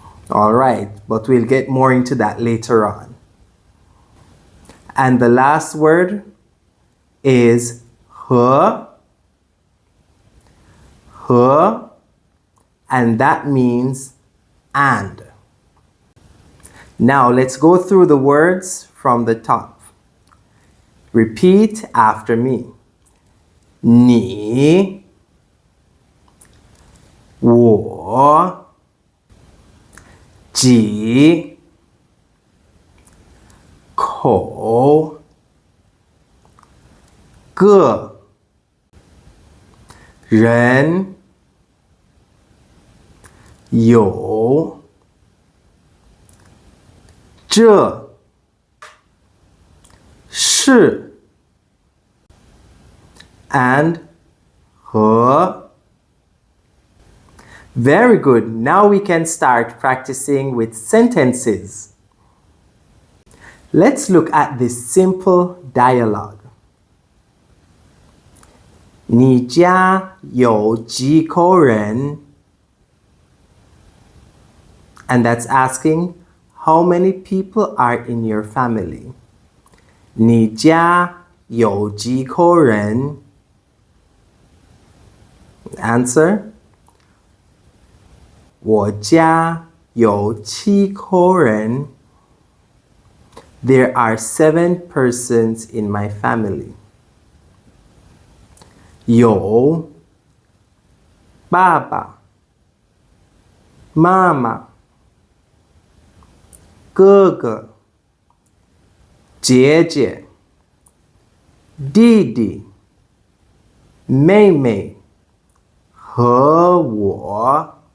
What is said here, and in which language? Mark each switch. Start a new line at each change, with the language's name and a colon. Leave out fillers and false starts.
English: Alright, but we'll get more into that later on. And the last word is 和, and that means and. Now let's go through the words from the top. Repeat after me.
Chinese: 你, 我, 几, 口, 个, 人, 有, 这, 是, and 和.
English: Very good. Now we can start practicing with sentences. Let's look at this simple dialogue.
Chinese: 你家有几口人?
English: And that's asking how many people are in your family.
Chinese: 你家有几口人?
English: Answer.
Chinese: 我家有七口人.
English: There are 7 persons in my family.
Chinese: 有爸爸、妈妈、哥哥、姐姐、弟弟、妹妹和我。